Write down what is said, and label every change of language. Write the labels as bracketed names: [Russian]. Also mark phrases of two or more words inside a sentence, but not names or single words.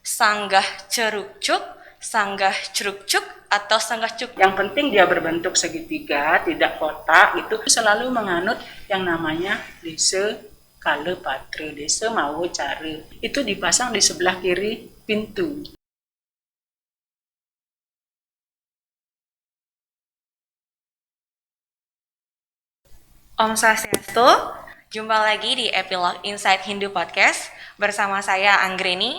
[Balinese] sanggah cerukcuk, sanggah cerukcuk, [Indonesian] atau sanggah cuk? Yang penting dia berbentuk segitiga, tidak kotak. Itu selalu menganut yang namanya [Balinese] desa kale patra, desa mawa cara. [Indonesian] Itu dipasang di sebelah kiri pintu. [Sanskrit] Om Swastiastu, [Indonesian] jumpa lagi di Epilogue Insight Hindu Podcast bersama saya Anggreni.